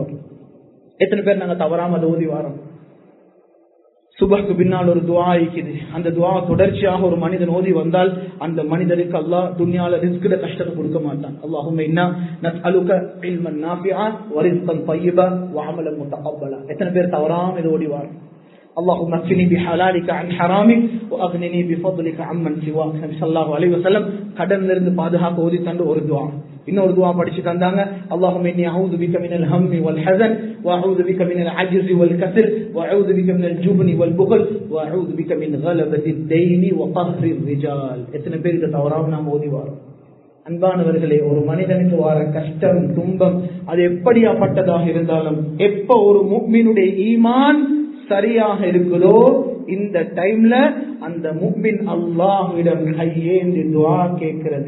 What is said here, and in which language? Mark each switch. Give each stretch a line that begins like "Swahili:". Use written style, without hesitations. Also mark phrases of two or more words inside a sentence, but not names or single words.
Tamil: எத்தனை பேர் நாங்க தவறாம அதை ஓதி வாரோம். சுபஹ்க்கு பின்னால் ஒரு துஆ இருக்குது, அந்த துஆ தொடர்ச்சியாக ஒரு மனிதன் ஓதி வந்தால் அந்த மனிதனுக்கு அல்லாஹ் துன்யால ரிஸ்க்ல கஷ்டத்தை கொடுக்க மாட்டான்.
Arabic: اللهم إنا نسألك علما نافعا ورزقا طيبا وعملا متقبلا.
Tamil: எத்தனை பேர் தவறாம இதை ஓதி வாரோம்.
Arabic: اللهم اكفني بحلالك عن حرامك واغنني بفضلك عمن سواك.
Tamil: நபி
Arabic: صلى الله عليه وسلم
Tamil: கடன்ல இருந்து பாதுகாப்பு ஓதி தந்த ஒரு துஆ. இன்னொரு துஆ படிச்சு தந்தாங்க,
Arabic: اللهم اني اعوذ بك من الهم والحزن واعوذ بك من العجز والكسل واعوذ بك من الجبن والبخل واعوذ بك من غلبة الدين وقهر الرجال.
Tamil: எத்தனை பேர் இத தவறாம நாம ஓதி வரோம். அன்பானவர்களே, ஒரு மனிதனுக்கு வர கஷ்டம் துன்பம் அது எப்படியாப்பட்டதாக இருந்தாலும் எப்ப ஒரு முஃமினுடைய ஈமான் சரியாக இருக்குதோ இந்த டைம்ல அந்த முஃமின் அல்லாஹ்விடம் கையேந்தி துஆ கேட்கிறது.